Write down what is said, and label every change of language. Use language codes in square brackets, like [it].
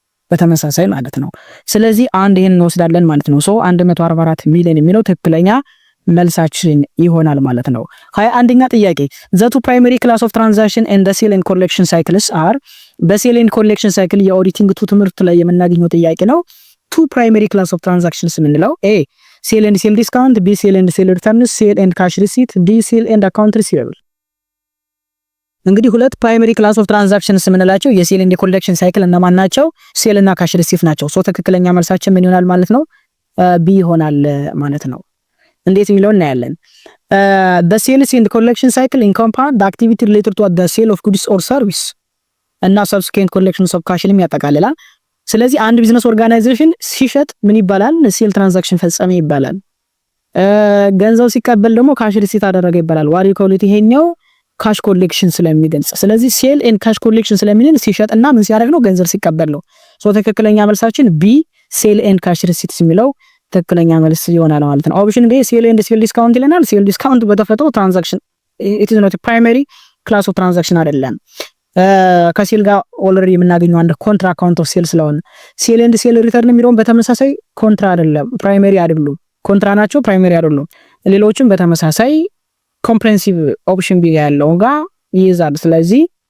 [am] በተመሳሳይ ማለት ነው። ስለዚህ አንድ ይሄን እንወስዳለን ማለት ነው። ሶ 144 ሚሊዮን የሚለው ትክክለኛ መልሳችን ይሆናል ማለት ነው። 21ኛ ጥያቄ [en] the two primary class of transaction and the sale and collection cycles are [am] በሴል ኤንድ ኮሌክሽን ሳይክል የኦዲቲንግ ትምህርት ላይ የምናገኘው ጥያቄ ነው። [en] two primary class of transactions [am] የምንለው ኤ ሴል ኤንድ ሴል ዲስካውንት፣ ቢ ሴል ኤንድ ሴል ሪተርንስ፣ ሴል ኤንድ ካሽ ሪሲት፣ ዲ ሴል ኤንድ አካውንት ሪሲቨብል። እንግዲህ [en] ሁለት ፕራይመሪ ክላስ ኦፍ ትራንዛክሽንስ [am] የምንላቸው የሴል ኤንድ ኮሌክሽን ሳይክል እነማን ናቸው? ሴል እና ካሽ ሪሲት ናቸው። ሶ ትክክለኛ መልሳችን ምን ይሆናል ማለት ነው? ቢ ይሆናል ማለት ነው። እንዴት የሚለውን እናያለን። [en] the sales and collection cycle encompass the activity related to the sale of goods or service [am] እና [en] subsequent collections of cash [am] ያጠቃልላል። ስለዚህ አንድ ቢዝነስ ኦርጋናይዜሽን ሲሸጥ ምን ይባላል? ሴል ትራንዛክሽን ፈጸመ ይባላል። ገንዘብ ሲቀበል ደግሞ ካሽ ሪሲት አደረገ ይባላል። ዋሪ ኮሊቲ ይሄኛው ካሽ ኮሌክሽን ስለሚገልጽ፣ ስለዚህ ሴል ኤንድ ካሽ ኮሌክሽን ስለሚልን ሲሸጥና ምን ሲያደርግ ነው? ገንዘብ ሲቀበል ነው። ሶ ትክክለኛ መልሳችን ቢ ሴል ኤንድ ካሽ ሪሲት የሚለው ትክክለኛ መልስ ይሆናል ማለት ነው። ኦፕሽን ቢ ሴል ኤንድ ሴል ዲስካውንት ይለናል። ሴል ዲስካውንት በተፈጥሮ ትራንዛክሽን [en] ኢት ኢዝ ኖት ፕራይመሪ ክላስ ኦፍ ትራንዛክሽን [am] አይደለም። ከሴል ጋር ኦልሬዲ የምናገኘው አንድ ኮንትራ አካውንት ኦፍ ሴል ስለሆነ ሴል ኤንድ ሴል ሪተርን የሚለውን በተመሳሳይ ኮንትራ አይደለም፣ ፕራይመሪ አይደሉም። ኮንትራ ናቸው፣ ፕራይመሪ አይደሉም። ሌሎችም በተመሳሳይ ኮምፕሬሄንሲቭ ኦፕሽን ቢ ያለው ጋር ይይዛል። ስለዚህ